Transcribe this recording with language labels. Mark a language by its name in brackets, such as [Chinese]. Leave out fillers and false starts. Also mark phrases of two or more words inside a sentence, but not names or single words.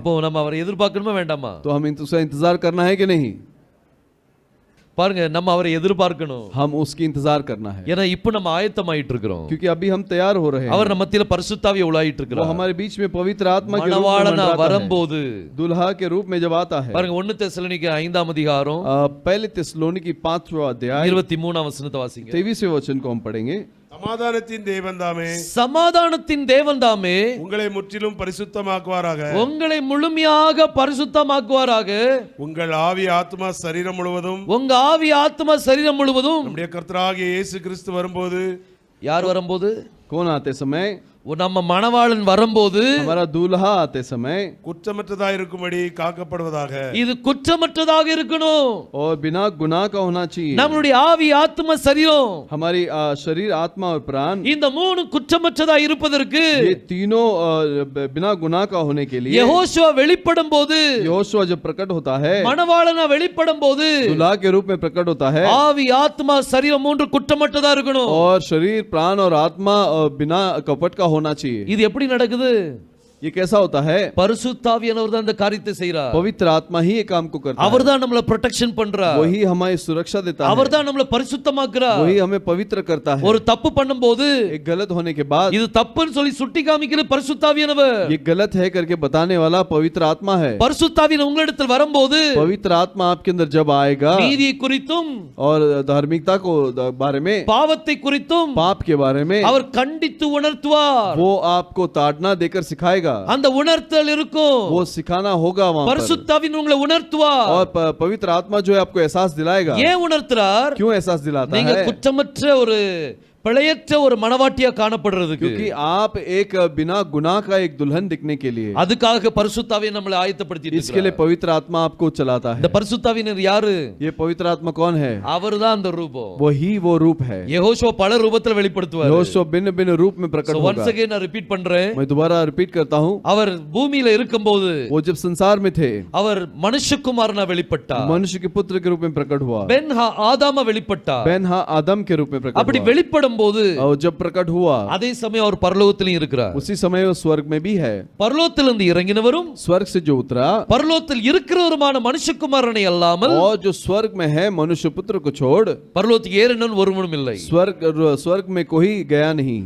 [Tamil] அப்போ நம்ம அவரை எதிர்பார்க்கணுமா வேண்டாமா? [Hindi] तो हम उसका इंतजार करना है कि नहीं? [Tamil] பாருங்க, நம்ம அவரை எதிர்பார்க்கணும். [Hindi] हम उसकी इंतजार करना है, [Tamil] ஏன்னா இப்போ நம்ம ஆயத்தமாயிட்டு இருக்கிறோம். [Hindi] क्योंकि अभी हम तैयार हो रहे हैं। [Tamil] அவர் நம்ம மத்தியில பரிசுத்தாவியை உலாயிட்டு [Hindi] वो [Tamil] இருக்கிறார். [Hindi] हमारे बीच में पवित्र आत्मा के रूप में [Tamil] மணவாளனா [Hindi] मंडराता है। [Tamil] வரும்போது [Hindi] दुल्हा के रूप में जब आता है। [Tamil] பாருங்க, 1 தெசலோனிக்கே 5ஆம் அதிகாரம் [Hindi] पहले थिस्सलुनीकी 5वां अध्याय [Tamil] 23ஆம் वचனத்தை வாசிங்க. [Hindi] 23वें वचन को हम पढ़ेंगे। [Tamil] சமாதானத்தின் தேவன் தாமே சமாதானத்தின் தேவன் தாமே உங்களை முற்றிலும் பரிசுத்தமாக்குவாராக, உங்களை முழுமையாக பரிசுத்தமாக்குவாராக, உங்கள் ஆவி ஆத்மா சரீரம் முழுவதும் உங்க ஆவி ஆத்மா சரீரம் முழுவதும் நம்முடைய கர்த்தராகிய இயேசு கிறிஸ்து வரும்போது. யார் வரும்போது? [Hindi] कौन आते समय? [Tamil] நம்ம மணவாளன் வரும்போது [Hindi] हमारा दूल्हा आते समय [Tamil] குற்றமற்றதா இருக்கும்படி காக்கப்படுவதாக. இது குற்றமற்றதாக இருக்கணும். [Hindi] और बिना गुनाह का होना चाहिए. [Tamil] நம்மளுடைய ஆவி, ஆத்மா, சரீரம், [Hindi] हमारी शरीर, आत्मा और प्राण, [Tamil] இந்த மூணு குற்றமற்றதா இருப்பதற்கு [Hindi] ये तीनों बिना गुनाह का होने के लिए [Tamil] யெகோஷுவா வெளிப்படும் போது, [Hindi] यहोशुआ जब प्रकट होता है, [Tamil] மணவாளனா வெளிப்படும் போது [Hindi] दूल्हा के रूप में प्रकट होता है, [Tamil] ஆவி, ஆத்மா, சரீரம் மூன்று குற்றமற்றதா இருக்கணும். [Hindi] और शरीर, प्राण और आत्मा बिना कपट का होना चाहिए. [Tamil] இது எப்படி நடக்குது? [Hindi] ये कैसा होता है? [Tamil] பரிசுத்தாவியானவர் தான் இந்த காரியத்தை செய்றார். [Hindi] पवित्र आत्मा ही ये काम को करता है. [Tamil] அவர்தான் நம்மள ப்ரொடெக்ஷன் பண்றார். [Hindi] वही हमारी सुरक्षा देता है. [Tamil] அவர்தான் நம்மள பரிசுத்தமாக்குறார். [Hindi] वही हमें पवित्र करता है. [Tamil] ஒரு தப்பு பண்ணும்போது [Hindi] एक गलत होने के बाद [Tamil] இது தப்புன்னு சொல்லி சுட்டி காமிக்கிற பரிசுத்தாவியானவர். [Hindi] ये गलत है करके बताने वाला पवित्र आत्मा है. [Tamil] பரிசுத்தாவின் உங்களிடத்தில் வரும்போது [Hindi] पवित्र आत्मा आपके अंदर जब आएगा [Tamil] நீதி குறித்தும் [Hindi] और धार्मिकता को बारे में, [Tamil] பாவத்தை குறித்தும் [Hindi] पाप के बारे में [Tamil] அவர் கண்டித்து உணர்த்துவார். [Hindi] वो आपको ताड़ना देकर सिखाएगा. [Tamil] அந்த உணர்த்தல் இருக்கும். [Hindi] वो सिखाना होगा वहां पर. [Tamil] பரிசுத்தாவின் உங்களை உணர்த்துவார். [Hindi] और पवित्र आत्मा जो है आपको एहसास दिलाएगा. [Tamil] ஏன் உணர்த்துறார்? [Hindi] क्यों एहसास दिलाता [Tamil] நீங்க [Hindi] है? [Tamil] குற்றமற்ற ஒரு பிழையற்ற ஒரு மணவாட்டியா காணப்படுறதுக்கு, [Hindi] क्योंकि आप एक बिना गुनाह का एक दुल्हन दिखने के लिए, [Tamil] அதுக்காக பரிசுத்தாவியை நம்மளை ஆயத்தப்படுத்திட்டு [Hindi] इसके लिए पवित्र आत्मा आपको चलाता [Tamil] இந்த [Hindi] है. [Tamil] பரிசுத்தாவினர் யாரு? [Hindi] ये पवित्र आत्मा कौन है? [Tamil] அவர்தான் அந்த ரூபம். [Hindi] वही वो रूप है. [Tamil] யெகோஷுவா பல ரூபத்துல வெளிப்படுத்துவார். [Hindi] यहोशू भिन्न भिन्न रूप में प्रकट होगा. [English] once again [Tamil] நான் ரிப்பீட் பண்றேன். [Hindi] मैं दोबारा रिपीट करता हूँ. [Tamil] அவர் பூமியில இருக்கும்போது [Hindi] वो जब संसार में थे, [Tamil] அவர் மனுஷகுமாரனா வெளிப்பட்டார். [Hindi] मनुष्य के पुत्र के रूप में प्रकट हुआ. [Tamil] பென்ஹா ஆதாமா வெளிப்பட்டார். [Hindi] बेनहा आदम के रूप में प्रकट [Tamil] அப்படி [Hindi] हुआ. [Tamil] வெளிப்படும் போது [Hindi] और जब प्रकट हुआ, [Tamil] அதே சமயம் அவர் பரலோகத்திலும் இருக்கிறார். [Hindi] उसी समय वो स्वर्ग में भी है. [Tamil] பரலோகத்திலிருந்து இறங்கினவரும் [Hindi] स्वर्ग से जो उतरा [Tamil] பரலோகத்தில் இருக்கிறவருமான மனுஷகுமாரனை அல்லாமல் [Hindi] और जो स्वर्ग में है मनुष्य पुत्र को छोड़ [Tamil] பரலோகத்துக்கு ஏறினவன் ஒருவனும் இல்லை. [Hindi] स्वर्ग में कोई गया नहीं.